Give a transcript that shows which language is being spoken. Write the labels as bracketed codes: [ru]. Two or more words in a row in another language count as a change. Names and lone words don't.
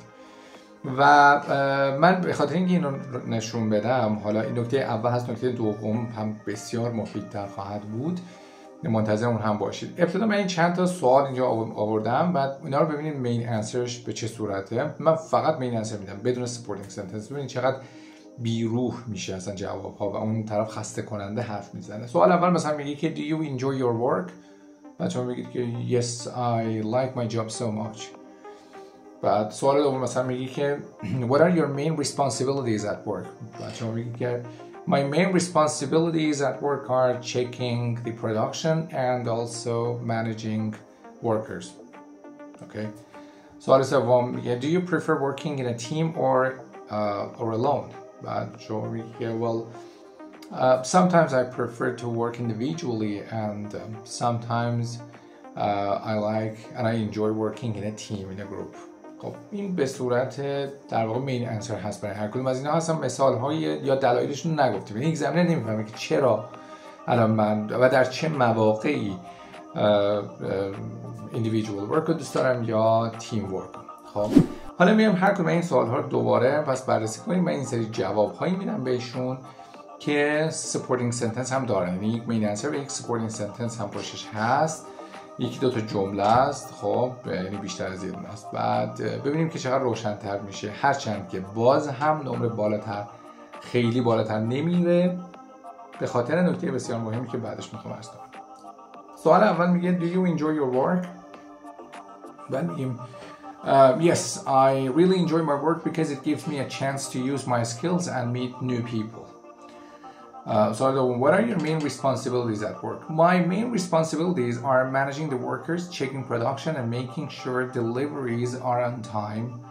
[fa] و من به خاطر اینکه اینو نشون بدم، حالا این نکته اول هست، نکته دوم هم بسیار مفیدتر خواهد بود، منتظر اون هم باشید. ابتدا من این چند تا سوال اینجا آوردم، بعد اینا رو ببینید [en] main answer [fa] به چه صورته. من فقط [en] main answer [fa] میدم بدون [en] supporting sentence. [fa] ببینید چقدر بیروح میشه اصلا جواب ها و اون طرف خسته کننده حرف میزنه. سوال اول مثلا میگه که [en] do you enjoy your work؟ [fa] بعد شما میگید که [en] yes I like my job so much. [fa] بعد سوال دوم مثلا میگه که [en] what are your main responsibilities at work؟ [fa] بعد شما میگید که [en] my main responsibilities at work are checking the production and also managing workers. Okay. [fa] سوال سوم میگه [en] do you prefer working in a team or alone؟ [fa] بعد شما میگه [en] well sometimes I prefer to work individually and sometimes I like and I enjoy working in a team in a group. [fa] خب این به صورت در واقع [en] main answer [fa] هست برای هر کدوم از اینا. هستن مثال های یا دلایلشون نگفتیم، یعنی اگزامینر نمیفهمه که چرا الان من و در چه مواقعی [en] individual work [fa] رو دوست دارم یا [en] team work. [fa] خب حالا میام هر کدوم این سوال ها رو دوباره پس بررسی کنیم. من این سری جواب هایی میدم بهشون که [en] supporting sentence [fa] هم دارن، یعنی یک [en] main answer [fa] و یک [en] supporting sentence [fa] هم پشتش هست، یکی دو تا جمله است، خب یعنی بیشتر از یه دونه است. بعد ببینیم که چقدر روشن‌تر میشه، هرچند که باز هم نمره بالاتر خیلی بالاتر نمیره به خاطر نکته بسیار مهمی که بعدش میخوام عرض کنم. سوال اول میگه [en] do you enjoy your work؟ [fa] بعد میگیم [en] yes I really enjoy my work because it gives me a chance to use my skills and meet new people. So what are your main responsibilities at work? My main responsibilities are managing the workers, checking production and making sure deliveries are on time.